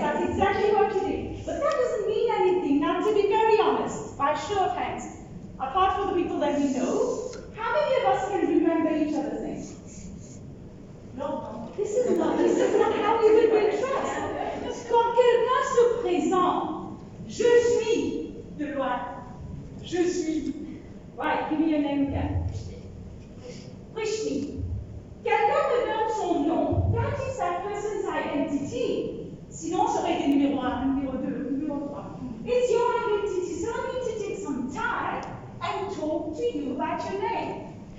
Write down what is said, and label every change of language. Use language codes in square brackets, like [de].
[en] That's exactly what you do. But that doesn't mean anything. Now, to be very honest, by show of hands, apart from the people that we know, how many of us can remember each other's names? No. This is not how we will build trust. [fr] Quand quelqu'un se présente, je suis de loin. Je suis. [en] Right, give me your name again. Prishni. [fr] Quelqu'un me donne son nom. [en] That is that person's identity. [fr] Sinon, ça aurait été numéro 1, numéro 2, numéro 3. [en] It's your identity. So I need to take some time and talk to you about your name.